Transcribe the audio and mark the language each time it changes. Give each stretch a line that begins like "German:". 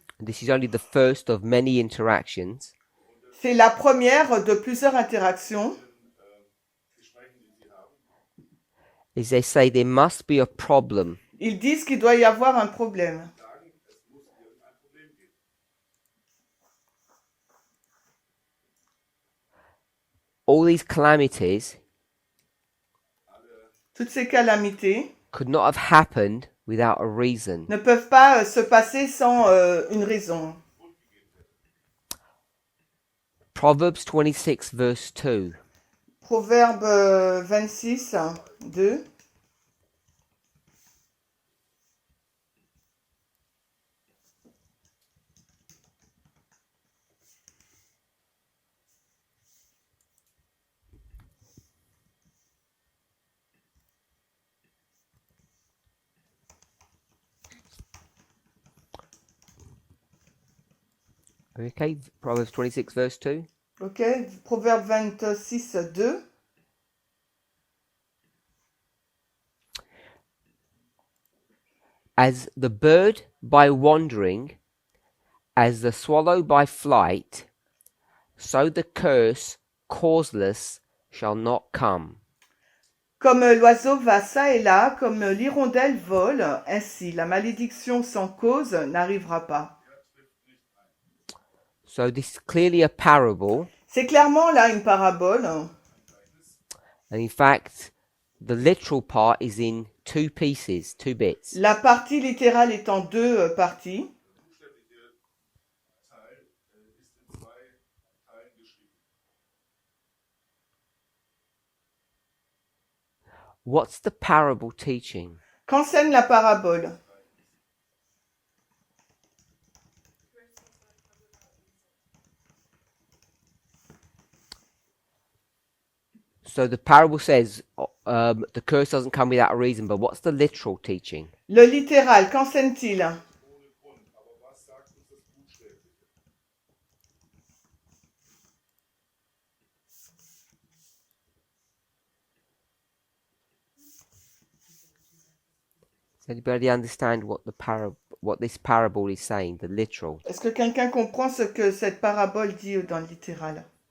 English: this is only the first of many interactions,
French: c'est la première de plusieurs interactions.
English: is they say there must be a problem.
French: Ils disent qu'il doit y avoir un problème.
English: All these calamities
French: Toutes ces calamités
English: could not have happened without a reason.
French: ne peuvent pas se passer sans une raison.
English: Proverbs 26 verse 2.
French: Proverbe 26, 2.
English: Okay, Proverbs 26 verse 2.
French: Ok, Proverbe 26, 2.
English: As the bird by wandering, as the swallow by flight, so the curse causeless shall not come.
French: Comme l'oiseau va çà et là, comme l'hirondelle vole, ainsi la malédiction sans cause n'arrivera pas.
English: So this is clearly a parable,
French: C'est clairement là une parabole.
English: and in fact, the literal part is in two pieces, two bits.
French: La partie littérale est en deux parties.
English: What's the parable teaching?
French: Qu'enseigne la parabole?
English: So the parable says the curse doesn't come without a reason, but what's the literal teaching?
French: Le littéral, qu'enseigne-t-il?
English: Does anybody understand what this parable is saying? The literal.
French: Est-ce que quelqu'un comprend ce que cette parabole dit dans le littéral?